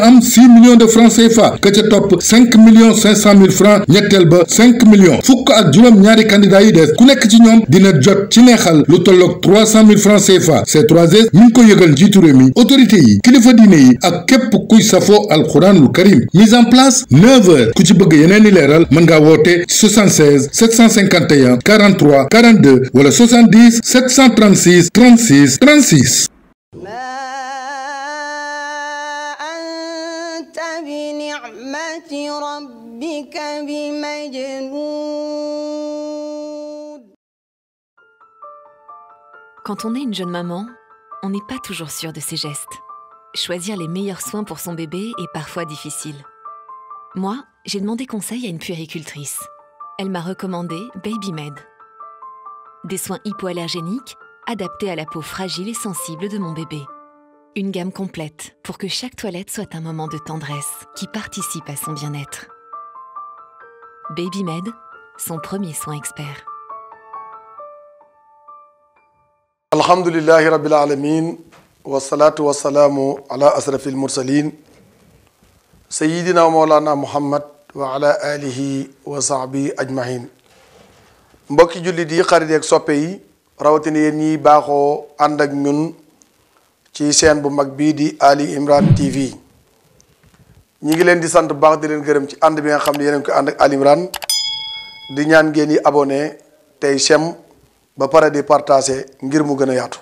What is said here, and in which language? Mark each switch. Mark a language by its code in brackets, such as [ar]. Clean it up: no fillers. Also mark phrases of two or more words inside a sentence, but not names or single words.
[wo] am [fr] 6 millions de francs CFA [wo] ka ca topp [fr] 5 millions 500 mille francs [wo] ñetteel ba 5 millions fukk ak juróom ñaari candidat yi des ku nekk ci ñoom dina jot ci neexal lu tolloog [fr] 300 mille francs CFA [wo] C3S mi ngi ko yëgal njiitu réew mi autorité yi kilifa diine yi ak képp kuy safoo alxuraanul karim [fr] mise en place [wo] 9 heures ku ci bëgg yeneen i leeral mën ngaa woote 76 751 43 42 wala 70 736 36 36 [ar] بنعمة ربك بمجنون. [fr] Quand on est une jeune maman, on n'est pas toujours sûr de ses gestes. Choisir les meilleurs soins pour son bébé est parfois difficile. Moi, j'ai demandé conseil à une puéricultrice. Elle m'a recommandé Babymed. Des soins hypoallergéniques adaptés à la peau fragile et sensible de mon bébé. Une gamme complète pour que chaque toilette soit un moment de tendresse qui participe à son bien-être. Babymed, son premier soin expert. [ar] الحمد لله رب العالمين والصلاة والسلام على أشرف المرسلين سيدنا ومولانا محمد وعلى آله وصحبه أجمعين. [wo] Mbokki jullit yi xarit ak soppe yi rawatina yéen ñi baaxoo ànd ak ñun ci chaîne bu mag bii di Ali Imran TV ñi ngi leen di sant bu baax di leen gërëm ci ànd bi nga xam ne yéen a ngi ko ànd ak Ali Imran di ñaan ngeen yi abonné tey sem ba pare di partager ngir mu gën a yaatu.